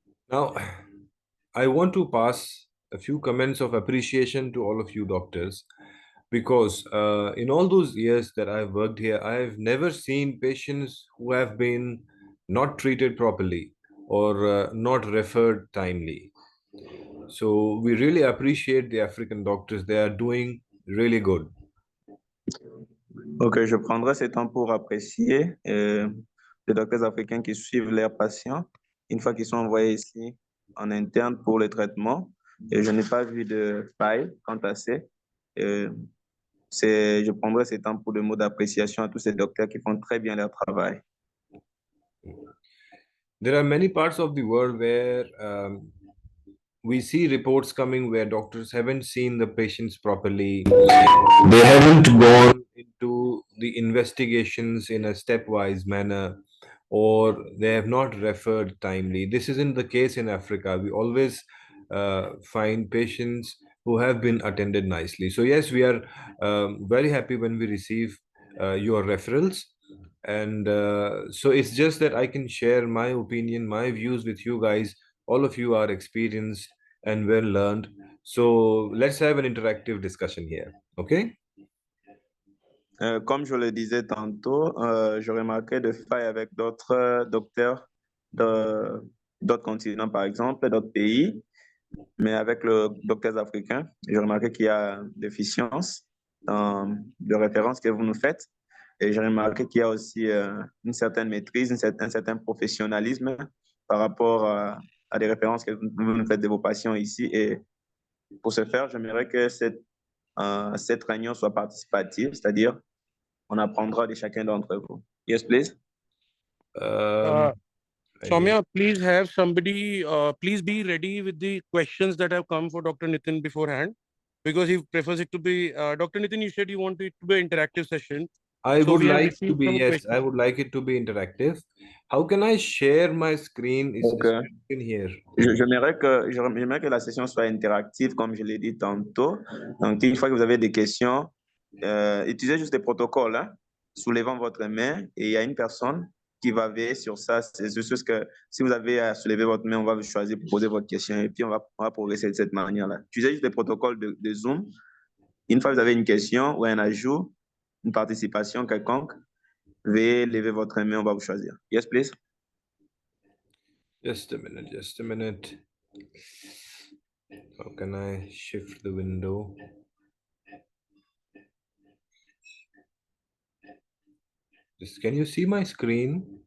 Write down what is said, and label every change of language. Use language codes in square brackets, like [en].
[en] Now, I want to pass a few comments of appreciation to all of you doctors, because in all those years that I've worked here, I've never seen patients who have been not treated properly or not referred timely. So we really appreciate the African doctors. They are doing really good. [fr] Ok, je prendrai ce temps pour apprécier les docteurs africains qui suivent leurs patients une fois qu'ils sont envoyés ici en interne pour le traitement. Et je n'ai pas vu de faille quant à ça. Je prendrai ce temps pour des mots d'appréciation à tous ces docteurs qui font très bien leur travail. [en] There are many parts of the world where we see reports coming where doctors haven't seen the patients properly. They haven't gone into the investigations in a stepwise manner, or they have not referred timely. This isn't the case in Africa. We always find patients who have been attended nicely. So yes, we are very happy when we receive your referrals. And so it's just that I can share my opinion, my views with you guys. All of you are experienced and well learned. So let's have an interactive discussion here. Okay? [fr] Comme je le disais tantôt, je remarquais de failles avec d'autres docteurs d'autres continents, par exemple, d'autres pays. Mais avec le docteur africain, j'ai remarqué qu'il y a des déficiences de référence que vous nous faites. Et j'ai remarqué qu'il y a aussi une certaine maîtrise, un certain professionnalisme par rapport à des références que vous nous faites de vos patients ici. Et pour ce faire, j'aimerais que cette réunion soit participative, c'est-à-dire on apprendra de chacun d'entre vous. [en] Yes, please. Soumya, please have somebody, please be ready with the questions that have come for Dr. Nitin beforehand, because he prefers it to be, Dr. Nitin, you said you want it to be an interactive session. I would like to be, yes, I would like it to be interactive. How can I share my screen? Is in here? [fr] J'aimerais que la session soit interactive, comme je l'ai dit tantôt. Donc, une fois que vous avez des questions, utilisez juste les protocoles, soulevant votre main, et il y a une personne qui va veiller sur ça. C'est juste que si vous avez à soulever votre main, on va vous choisir pour poser votre question et puis on va progresser de cette manière-là. Utilisez juste les protocoles de Zoom. Une fois que vous avez une question ou un ajout, une participation quelconque, veuillez lever votre main, on va vous choisir. [en] Yes, please. Just a minute, just a minute. How can I shift the window? Can you see my screen?